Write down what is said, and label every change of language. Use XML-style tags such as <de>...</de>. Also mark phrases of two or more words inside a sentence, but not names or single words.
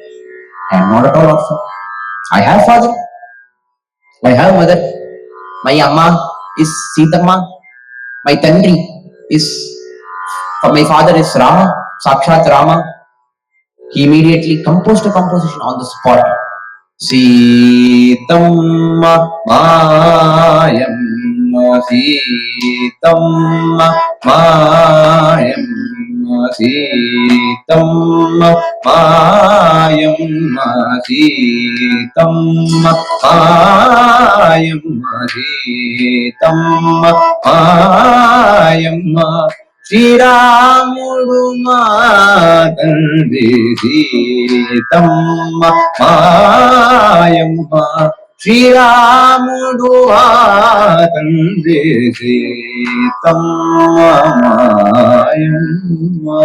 <en>I am not at all orphan. I have father, I have mother. My Amma is Sitamma, my Tandri is, my father is Rama, Sakshat Rama." He immediately composed a composition on the spot.</en> <te>సీతమ్మ మాయమ్మ సీతమ్మ మాయమ్మ సీతమ్మ మాయమ్మ సీతమ్మ మాయమ్మ సీతమ్మ మాయమ్మ. శ్రీరాముడు మా తండ్రి సీతమ్మ మాయమ్మ, శ్రీరాముడు మా తండ్రి సీతమ్మ మాయమ్మ.</te>